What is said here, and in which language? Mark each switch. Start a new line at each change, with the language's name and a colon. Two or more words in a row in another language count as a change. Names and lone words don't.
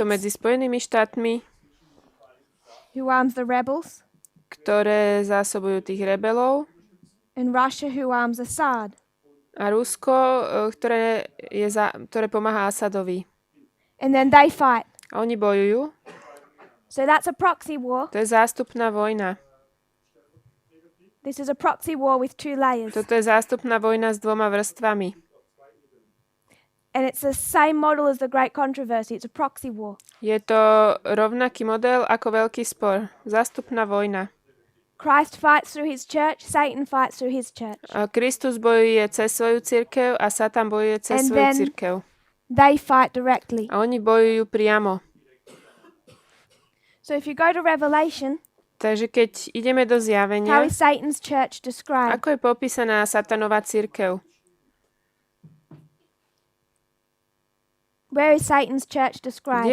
Slovak: to medzi Spojenými štátmi,
English: who arms the rebels,
Slovak: ktoré zásobujú tých rebelov,
English: and Russia, who arms Assad.
Slovak: a Rusko, ktoré pomáha Asadovi.
English: And then they fight.
Slovak: A oni bojujú.
English: So that's a proxy war.
Slovak: To je zástupná vojna.
English: This is a proxy war with two layers.
Slovak: Toto je zástupná vojna s dvoma vrstvami.
English: And it's the same model as the Great Controversy. It's a proxy war.
Slovak: Je to rovnaký model ako veľký spor. Zástupná vojna.
English: Christ fights through his church, Satan fights through his church.
Slovak: A Kristus bojuje cez svoju cirkev a Satan bojuje cez
English: And
Slovak: svoju
English: then-
Slovak: cirkev.
English: They fight directly.
Slovak: A oni bojujú priamo.
English: So if you go to Revelation,
Slovak: Takže keď ideme do
English: how
Slovak: zjavenia,
English: is Satan's church described?
Slovak: ako je popísaná Satanová cirkev?
English: Where is Satan's church described?